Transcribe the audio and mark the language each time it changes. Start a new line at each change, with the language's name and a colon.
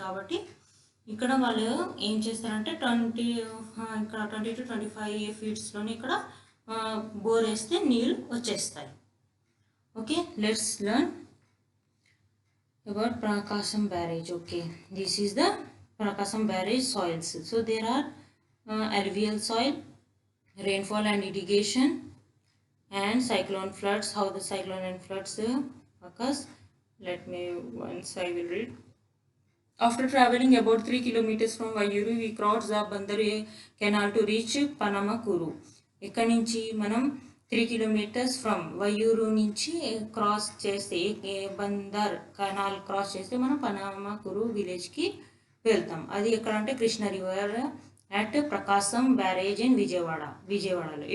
Telugu: కాబట్టి ఇక్కడ వాళ్ళు ఏం చేస్తారంటే 20 to 25 ఫీట్స్లోనే ఇక్కడ బోర్ వేస్తే నీళ్ళు వచ్చేస్తాయి.
English: Okay, let's learn about Prakasam barrage. Okay, this is the Prakasam barrage soils. So there are alluvial soil, rainfall and irrigation, and cyclone floods. How the cyclone and floods occurs? Let me once I will read. After traveling about 3 kilometers from Vayuru, we crossed the Bandar canal to reach Panamakuru.
Telugu: ఇక్కడ నుంచి మనం 3 kilometres from వయ్యూరు నుంచి cross చేస్తే Bandar canal cross చేస్తే మనం పనామకురు విలేజ్కి వెళ్తాం. అది ఎక్కడ అంటే Krishna river at Prakasam barrage in విజయవాడలో.